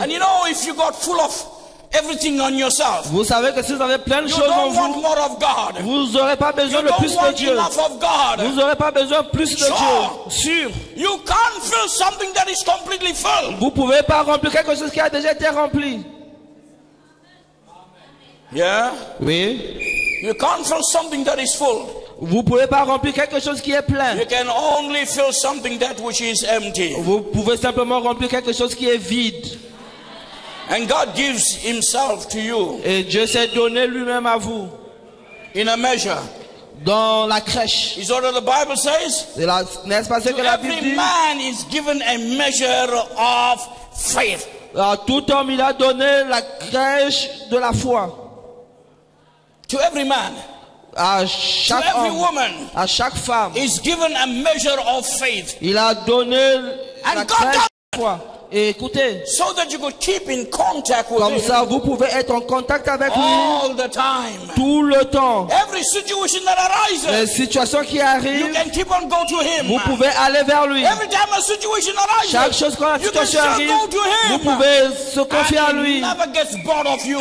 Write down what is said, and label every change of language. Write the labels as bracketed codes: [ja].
[en] And you know, if you got full of everything on yourself, [fr] Vous savez que si vous avez plein de [en] you [fr] choses en [en] don't want [fr] vous, [en] more of God. [fr] vous n'aurez pas besoin [en] You [fr] de [en] don't [fr] plus de [en] want [fr] Dieu. [en] enough of God. [fr] Vous n'aurez pas besoin de plus de [en] Sure. [fr] Dieu. Sûr. [en] You can't fill something that is completely filled. [fr] Vous ne pouvez pas remplir quelque chose qui a déjà été rempli. [en] Yeah? [fr] Oui. [en] You can't fill something that is full. [fr] Vous ne pouvez pas remplir quelque chose qui est plein. [en] You can only fill something that which is empty. [fr] Vous pouvez simplement remplir quelque chose qui est vide. [en] And God gives himself to you [fr] Et Dieu s'est donné lui-même à vous. [en] in a measure. [fr] Dans la crèche. [en] Is what the Bible says? [fr] N'est-ce pas ce [en] To [fr] que la Bible [en] every [fr] dit? [en] man is given a measure of faith. [fr] À tout homme, il a donné la crèche de la foi. [en] To every man, [fr] À [en] to [fr] chaque [en] every [fr] homme, [en] woman [fr] à chaque femme, [en] is given a measure of faith. [fr] il a donné la [en] And God [fr] crèche de [en] does- [fr] la foi. Et écoutez, [en] So that you could keep in contact with [fr] comme [en] him [fr] ça, vous pouvez être en contact avec lui [en] all the time. [fr] tout le temps. [en] Every situation that [fr] Les [en] arises, [fr] situations qui [en] you [fr] arrivent, [en] can keep on go to him. [fr] vous pouvez aller vers lui. [en] Every time a situation [fr] Chaque [en] arises, [fr] chose quand la [en] you can [fr] situation [en] still [fr] arrive, [en] go to [fr] vous [en] him. [fr] pouvez se confier à [en] And he [fr] lui. [en] never gets bored of you.